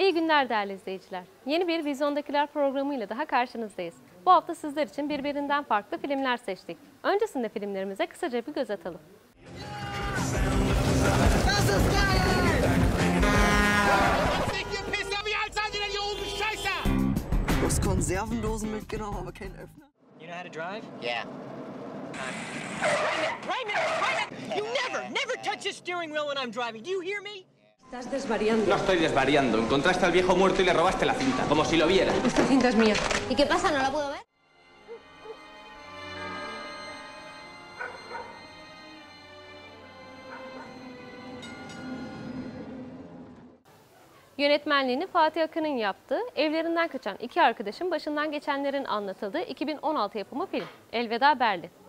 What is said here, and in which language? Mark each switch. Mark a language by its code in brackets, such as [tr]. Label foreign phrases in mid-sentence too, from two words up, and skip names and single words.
[tr] günler değerli izleyiciler. Yeni bir Vizyondakiler programıyla daha karşınızdayız. Bu hafta sizler için birbirinden farklı filmler seçtik. Öncesinde filmlerimize kısaca bir göz atalım. [de] Du hast Konservendosen mitgenommen, aber keinen Öffner. [en] You know how to drive? Yeah. Raymond! You never touch the steering wheel when I'm driving. Do you hear me? [es] Estás desvariando. No estoy desvariando. Encontraste al viejo muerto y le robaste la cinta, como si lo viera. Esta cinta es mía. ¿Y qué pasa? ¿No la puedo ver? [tr] Yönetmenliğini Fatih Akın'ın yaptığı, evlerinden kaçan iki arkadaşın başından geçenlerin anlatıldığı 2016 yapımı film Elveda Berlin.